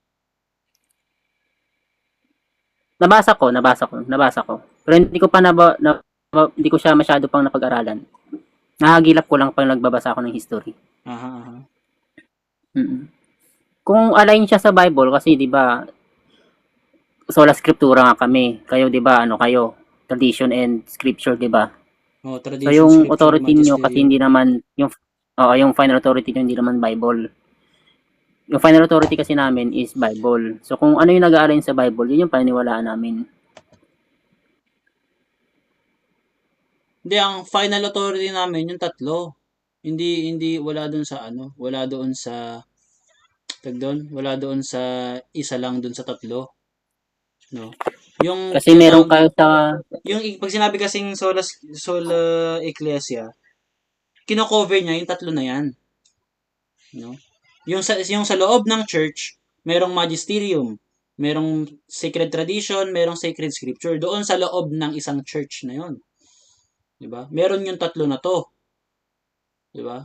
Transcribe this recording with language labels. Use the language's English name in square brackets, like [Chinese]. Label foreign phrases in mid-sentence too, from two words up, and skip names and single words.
[Filipino] Nabasa ko. Pero hindi ko pa hindi ko siya masyado pang napag-aralan. Nahagilap ko lang pag nagbabasa ako ng history. Aha. Kung align siya sa Bible kasi 'di ba [Latin] sola scriptura [Filipino] nga kami. Kayo 'di ba ano kayo? [English] Tradition and scripture [Filipino] 'di ba? Oh, So tradition, yung scripture, authority niyo magisterium. kasi hindi naman yung [English] final authority [Filipino] niyo hindi naman Bible. Yung [English] final authority [Filipino] kasi namin is Bible. So kung ano yung nag-aalign sa Bible, yun yung paniniwalaan namin. Hindi, ang [English] final authority [Filipino] namin yung tatlo. Hindi wala doon sa wala doon sa wala doon sa isa lang doon sa tatlo. No. Yung Kasi meron kayo sa yung pag sinabi kasing [Latin] sola ecclesia, [Filipino] kino-cover niya yung tatlo na yan. No? Yung sa loob ng church, merong magisterium, merong [English] sacred tradition, [Filipino] merong [English] sacred scripture [Filipino] doon sa loob ng isang church na yon. 'Di ba? Meron yung tatlo na to. 'Di ba?